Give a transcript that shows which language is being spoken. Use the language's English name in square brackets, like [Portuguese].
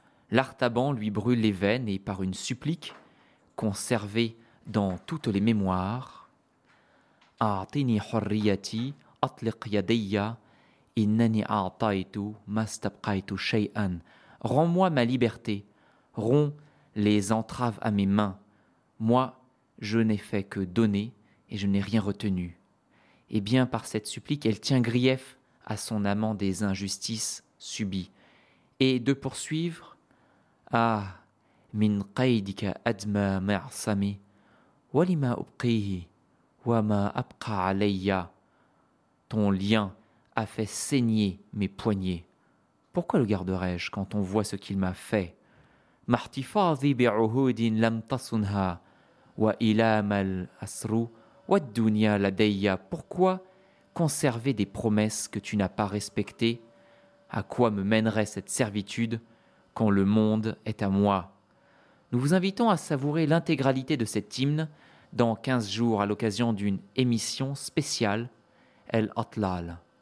[French] L'artaban lui brûle les veines et par une supplique conservée dans toutes les mémoires, [Arabic] أعطني حريتي أطلق يدي إنني أعطيت ما استبقيت شيئا. [French] Rends-moi ma liberté, romps les entraves à mes mains. Moi, je n'ai fait que donner et je n'ai rien retenu. Et bien par cette supplique, elle tient grief à son amant des injustices subies. Et de poursuivre, Ah, [Arabic] من قيدك أدمى معصمي ولما أبقيه وما أبقى عليا. [French] Ton lien a fait saigner mes poignets. Pourquoi le garderais-je quand on voit ce qu'il m'a fait ? [Arabic] محتفاظي بعهود لم تصنها وإلى ما الأسر والدنيا لدي. [French] Pourquoi conserver des promesses que tu n'as pas respectées ? À quoi me mènerait cette servitude quand le monde est à moi ? Nous vous invitons à savourer l'intégralité de cet hymne dans 15 jours à l'occasion d'une émission spéciale El Atlal.